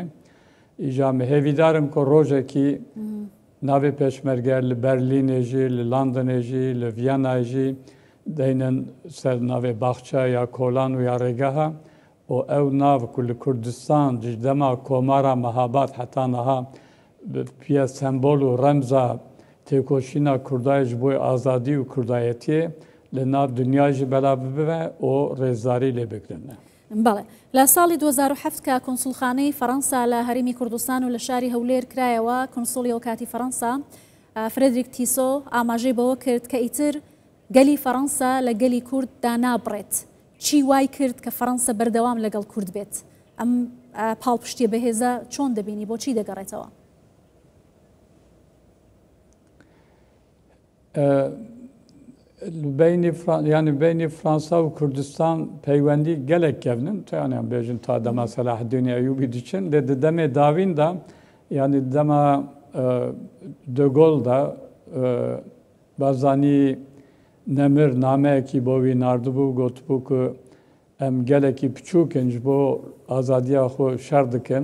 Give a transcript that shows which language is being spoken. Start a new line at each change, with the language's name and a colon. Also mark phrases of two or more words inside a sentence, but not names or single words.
Kurdish: Îja me hêvîdarim ku rojekî navê pêşmerge li Berlînê jî, li Londonê jî, li Viyanayê jî deynin ser navê baxça ya kolan û ya rêgeha. O ew nav ku li Kurdistan ji dema komara mehabat heta niha piya sembol û remza têkoşîna Kurdayê ji bo azadî û Kurdayetiyê li nav dünya jî bela bibe o rêzdarî lê bigirin.
Central Kurdish: بەڵێ لە ساڵی 2007 کە کۆنسولخانەی فەڕەنسا لە هەرێمی کوردستان و لە شاری هەولێر کرایەوە کۆنسۆلی وەکاتی فەڕەنسا فرێدریک تیسۆ ئاماژەی بەوە کرد کە ئیتر گەلی فەڕەنسا لە گەلی کورد دانابڕێت. چی وای کرد کە فەڕەنسا بەردەوام لەگەڵ کورد بێت؟ ئەم پاڵپشتیە بەهێزە چۆن دەبینی، بۆ چی دەگەڕێتەوە؟
Kurdish: بینی فرانسا و کوردستان پەیوەندی gelek kevnin yani bêjin ta dema Selaheddînê Eyyûbî diçin lê di demê dawîn da yani dema De Gaulle da bazanî nemir nameyekî bo wî nardibû gotibû ku em gelekî piçûkin ji bo azadiya xwe şer dikin.